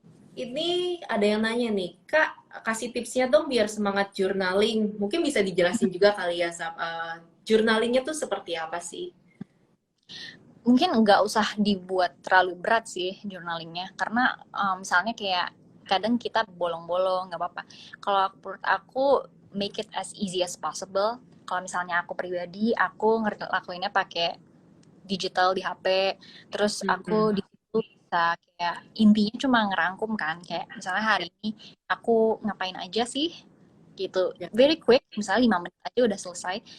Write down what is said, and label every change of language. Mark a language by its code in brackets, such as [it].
[id] Ini ada yang nanya nih, Kak, kasih tipsnya dong biar semangat journaling. Mungkin bisa dijelasin juga kali ya, journalingnya tuh seperti apa sih? Mungkin nggak usah dibuat terlalu berat sih journalingnya, karena misalnya kayak kadang kita bolong-bolong, nggak apa-apa. Kalau menurut aku, [en] make it as easy as possible. [id] Kalau misalnya aku pribadi, aku ngelakuinnya pakai digital di HP, terus aku di situ bisa kayak intinya cuma ngerangkum kan, kayak misalnya hari ini aku ngapain aja sih gitu, [en] very quick, [id] misalnya 5 menit aja udah selesai.